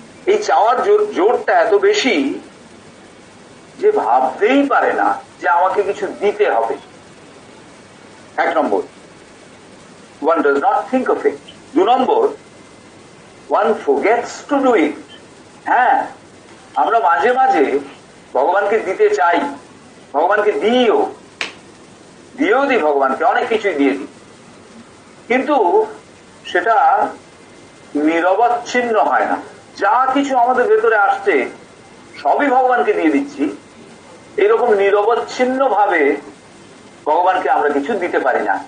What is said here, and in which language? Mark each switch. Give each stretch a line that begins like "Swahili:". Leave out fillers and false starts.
Bangla: এই চাওয়ার জোরটা এত বেশি যে ভাবতেই পারে না যে আমাকে কিছু দিতে হবে। এক নম্বর,
English: one does not think of it.
Bangla: 2 number,
English: one forgets to do it.
Bangla: হ্যাঁ, আমরা মাঝে মাঝে ভগবানকে দিতে চাই, ভগবানকে দিই ভগবানকে অনেক কিছুই দিয়ে দিই, কিন্তু সেটা নিরবচ্ছিন্ন হয় না। যা কিছু আমাদের ভেতরে আসছে সবই ভগবানকে দিয়ে দিচ্ছি, এরকম নিরবচ্ছিন্ন ভাবে ভগবানকে আমরা কিছু দিতে পারি না।